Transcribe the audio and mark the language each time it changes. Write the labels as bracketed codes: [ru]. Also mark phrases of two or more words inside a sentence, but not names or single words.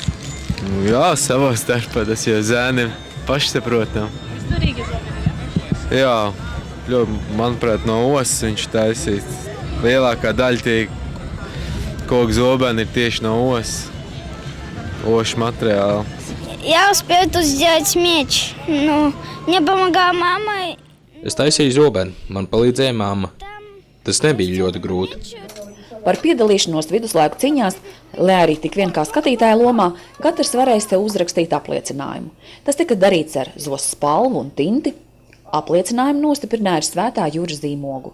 [lv] Jā, savā starpā tas jau zēniem pašsaprotam. Turīgi zobeni, jā, ļoti, manuprāt, no osas viņš taisīts. Lielākā daļa tie koku zobeni ir tieši no osas, ošu materiāla. [ru] Я успел тут сделать меч, но мне помогала мама. [lv] Es taisīju zobeni, man palīdzēja mamma. Tas nebija ļoti grūti. Par piedalīšanos viduslaiku ciņās, lai arī tik vien kā skatītāja lomā, katrs varēja sev uzrakstīt apliecinājumu. Tas tika darīts ar zosas spalvu un tinti. Apliecinājumu nostiprināja ar Svētā Jūras zīmogu.